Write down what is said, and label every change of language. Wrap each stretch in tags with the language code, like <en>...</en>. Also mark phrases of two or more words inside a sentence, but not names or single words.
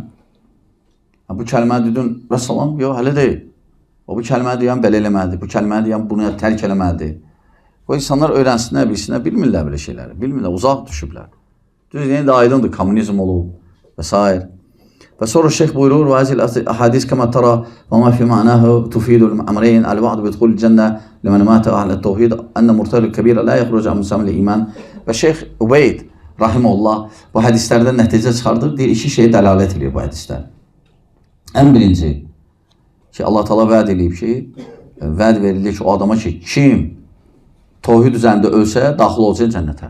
<az>Bu kəlməni dedin, və salam, yox, hələ deyil. Bu kəlməni deyən belə eləməlidir, bu kəlməni deyən bunu tərk eləməlidir. Bu insanlar öyrənsinlər, bilsinlər, bilmirlər belə şeyləri. Bilmirlər, uzaq düşüblər. Düz yeni də aydındır, komünizm olub və s. Və sonra şeyh buyurur,</az> <ar>وهذه الأحاديث كما ترى وما في معناه تفيد الأمرين الوعد بدخول الجنة لمن مات أهل التوحيد أن مرتكب الكبيرة لا يخرج عن مسام الإيمان.</ar> <az>Və şeyh Ubeyd rahimehullah bu hədislərdən nəticə çıxardır. Deyir, iki şeyə dəlalət edir bu hədislər. Ən birinci ki, Allah Taala vəd eləyib ki, vəd verilir ki, o adama ki, kim tövhid üzərində ölsə daxil olacaq cənnətə.</az>